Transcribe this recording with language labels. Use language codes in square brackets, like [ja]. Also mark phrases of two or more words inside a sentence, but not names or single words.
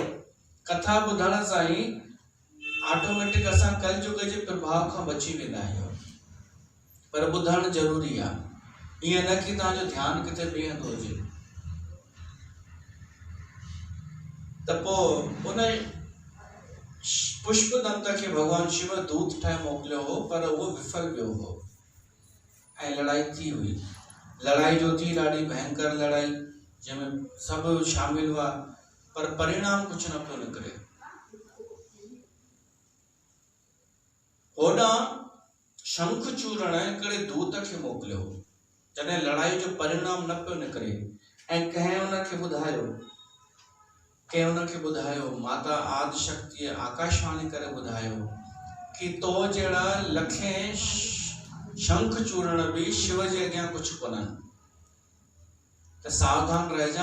[sd] कथा ॿुधण सां ई ऑटोमेटिक असां कलयुग जे प्रभाव खां बची वेंदा आहियूं, पर ॿुधणु ज़रूरी आहे। ईअं न कि तव्हांजो ध्यानु किथे ॿिए हंधि हुजे। त पोइ उन पुष्पदंत खे भगवान शिव दूत ठाहे मोकिलियो हो, पर उहो विफल वियो हो ऐं लड़ाई थी हुई। लड़ाई जो थी ॾाढी भयंकर लड़ाई, जंहिंमें सभु शामिल हुआ, पर परिणाम कुझु न पियो निकिरे। होॾां शंखचूरण हिकिड़े दूत खे मोकिलियो, जॾहिं लड़ाई जो परिणाम न पियो निकिरे, ऐं कंहिं हुनखे ॿुधायो, माता आदिशक्तिअ आकाशवाणी करे ॿुधायो कि तो जहिड़ा लखें शंखचूरण भी शिव जे अॻियां कुझु कोन्हनि, त सावधान रहिजा।